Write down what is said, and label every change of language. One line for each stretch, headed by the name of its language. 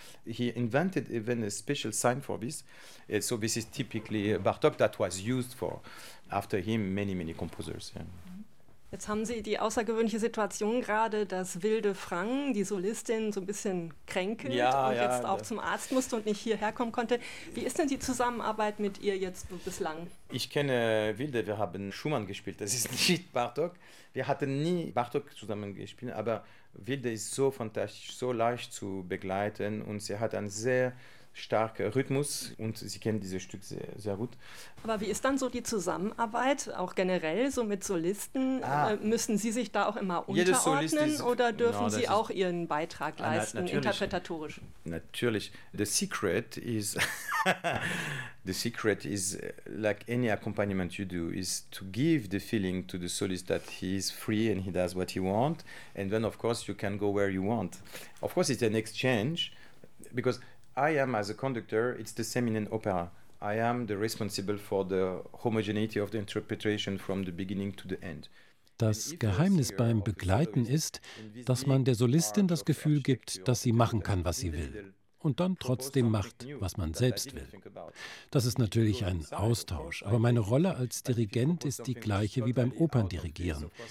English: He invented even a special sign for this. So this is typically Bartok that was used for after him many, many composers. Yeah.
German: Jetzt haben Sie die außergewöhnliche Situation gerade, dass Wilde Frank, die Solistin, so ein bisschen kränkelt und jetzt auch zum Arzt musste und nicht hierher kommen konnte. Wie ist denn die Zusammenarbeit mit ihr jetzt bislang? Ich kenne Wilde, wir haben Schumann gespielt, das ist nicht Bartok. Wir hatten nie Bartok zusammen gespielt, aber Wilde ist so fantastisch, so leicht zu begleiten und sie hat einen sehr starker Rhythmus und sie kennen dieses Stück sehr, sehr gut. Aber wie ist dann so die Zusammenarbeit, auch generell so mit Solisten? Müssen Sie sich da auch immer unterordnen oder dürfen Sie auch Ihren Beitrag leisten, interpretatorisch? Natürlich.
English: The secret is the secret is like any accompaniment you do is to give the feeling to the soloist that he is free and he does what he wants and then of course you can go where you want. Of course it's an exchange because I am, as a conductor, it's the same in an opera. I am the responsible for the homogeneity of the interpretation from the beginning to the end.
German: Das Geheimnis beim Begleiten ist, dass man der Solistin das Gefühl gibt, dass sie machen kann, was sie will. Und dann trotzdem macht, was man selbst will. Das ist natürlich ein Austausch, aber meine Rolle als Dirigent ist die gleiche wie beim Operndirigieren.